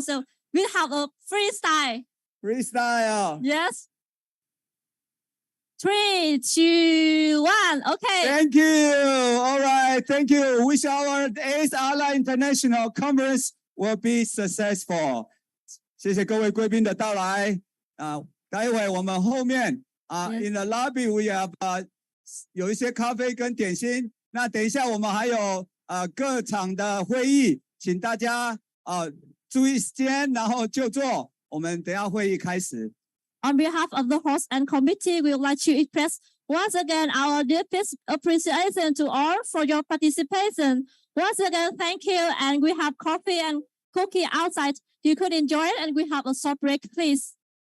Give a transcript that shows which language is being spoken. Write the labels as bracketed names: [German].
[English] So we'll have a freestyle. Freestyle. Yes. 3, 2, 1. Okay. Thank you. All right. Thank you. Wish our ACE International Conference will be successful. [Chinese] 谢谢各位贵宾的到来。待会我们后面 [English] in the lobby we have [Chinese] 有一些咖啡跟点心。那等一下我们还有各场的会议，请大家注意时间，然后就坐。我们等一下会议开始。 [English] On behalf of the host and committee, we would like to express once again our deepest appreciation to all for your participation. Once again, thank you. And we have coffee and cookie outside. You could enjoy it, and we have a short break, please.